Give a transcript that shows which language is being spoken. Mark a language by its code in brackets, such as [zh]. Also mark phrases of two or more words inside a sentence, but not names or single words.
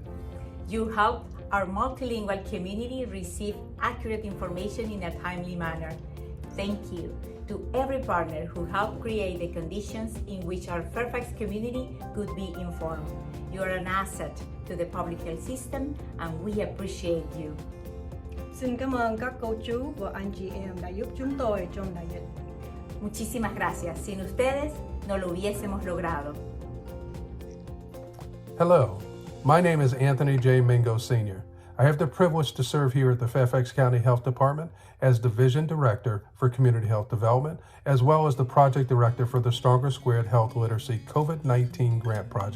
[en] You helped our multilingual community receive accurate information in a timely manner. Thank you to every partner who helped create the conditions in which our Fairfax community could be informed. You are an asset to the public health system and we appreciate you. [vi] Xin cảm ơn các cô chú và anh chị em đã giúp chúng tôi trong đại dịch. [es] Muchísimas gracias. Sin ustedes no lo hubiésemos logrado. [en] Hello, my name is Anthony J. Mingo Sr. I have the privilege to serve here at the Fairfax County Health Department as Division Director for Community Health Development, as well as the Project Director for the Stronger Squared Health Literacy COVID-19 Grant Project.